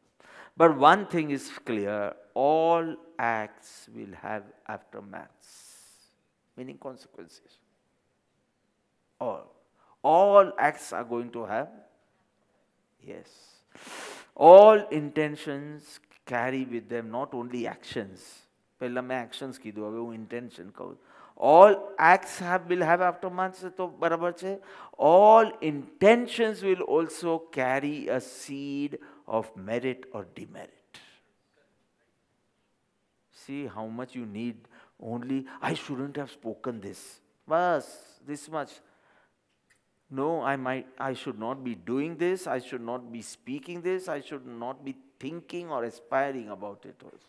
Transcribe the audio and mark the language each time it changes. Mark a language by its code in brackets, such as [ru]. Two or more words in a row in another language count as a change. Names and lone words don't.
[en] But one thing is clear, all acts will have aftermaths, meaning consequences. All acts are going to have, yes. All intentions carry with them not only actions. [gu] પહેલા મેં actions કીધું, હવે હું intention કહું. [en] All acts will have aftermaths, [gu] તો બરાબર છે. [en] All intentions will also carry a seed of merit or demerit. See how much you need only, I shouldn't have spoken this. Bas, this much. No, I should not be doing this, I should not be speaking this, I should not be thinking or aspiring about it also.